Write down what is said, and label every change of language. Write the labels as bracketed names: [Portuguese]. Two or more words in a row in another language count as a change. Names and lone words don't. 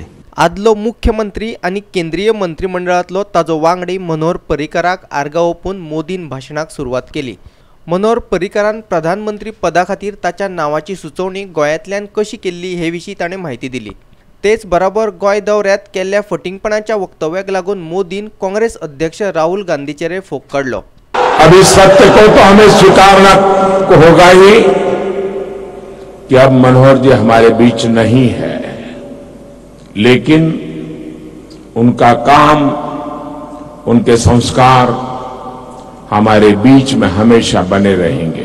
[Konkani] आदलो मुख्यमंत्री आणि केंद्रीय मंत्रिमंडळातलो ताजो वांगडी मनोहर पर्रीकाराक आर्गां ओपून मोदीन भाशणाक सुरवात केली। मनोहर पर्रीकारान प्रधानमंत्री पदा खातीर ताच्या नांवाची सुचोवणी गोंयांतल्यान कशी केल्ली हे विशीं ताणें म्हायती दिली। तेच बरोबर गोंय दौऱ्यांत केल्ल्या फटिंगपणाच्या वक्तव्याक लागून मोदीन काँग्रेस अध्यक्ष राहुल गांधीचेर फोग काडलो। [Hindi] अभी सत्य को तो हमें स्वीकारना होगा ही कि अब मनोहर जी हमारे बीच नहीं है, लेकिन उनका काम, उनके संस्कार हमारे बीच में हमेशा बने रहेंगे।